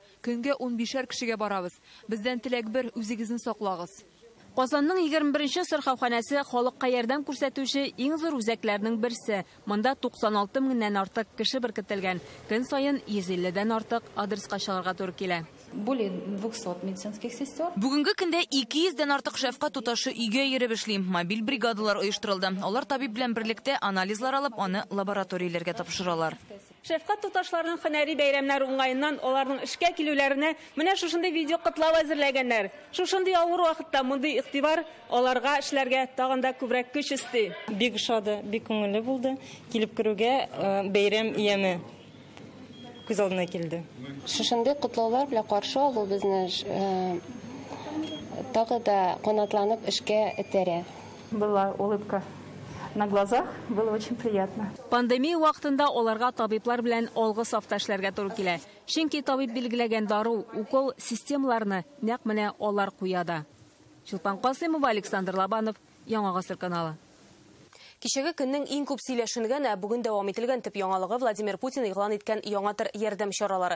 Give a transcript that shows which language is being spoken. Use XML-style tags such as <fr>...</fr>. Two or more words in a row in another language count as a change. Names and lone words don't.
<tt>Көнгә 15 кешегә барабыз. Бездән теләк бер, үзегезне саклагыз. Казанның 21-нче сырхауханәсе халыкка ярдәм күрсәтүче иң зур үзәкләрнең берсе. Монда 96 меңнән артык кеше беркетелгән. Көн сайын 150дән артык адреска чыгарга туры килә.</tt> <ru>Более 200 медицинских сестер.</ru> <tt>Бүгенге көндә 200дән артык шәфкать туташы өйгә йөреп эшли. Мобиль бригадалар оештырылды. Алар табиб белән берлектә анализлар алып, аны лабораторияләргә тапшыралар. Шәфкать туташларының һөнәри бәйрәмнәр уңайыннан аларның эшкә килүләренә менә шушындый видео котлау әзерләгәннәр. Шушындый авыр вакытта мондый игътибар аларга эшләргә тагын да күбрәк көч исте. Бик шады, бик күңелле булды. Килеп керүгә бәйрәм ияме күз алдына килде. Шушындый котлаулар белән каршы алу безне тагы да канатланып эшкә этәрә.</tt> <ru>Была улыбка на глазах, было очень приятно.</ru> <tt>Пандемия вакытында аларга табиблар белән алгы сафта эшләргә туры килә. Чөнки табиб билгеләгән дару, укол системаларны нәкъ менә алар куяда. Чулпан Касымова, Александр Лобанов, Яңа гасыр каналы. Кичәге көннең иң күп сөйләшенгән, бүген дәвам ителгән төп яңалыгы Владимир Путин игълан иткән яңа төр ярдәм чаралары.</tt>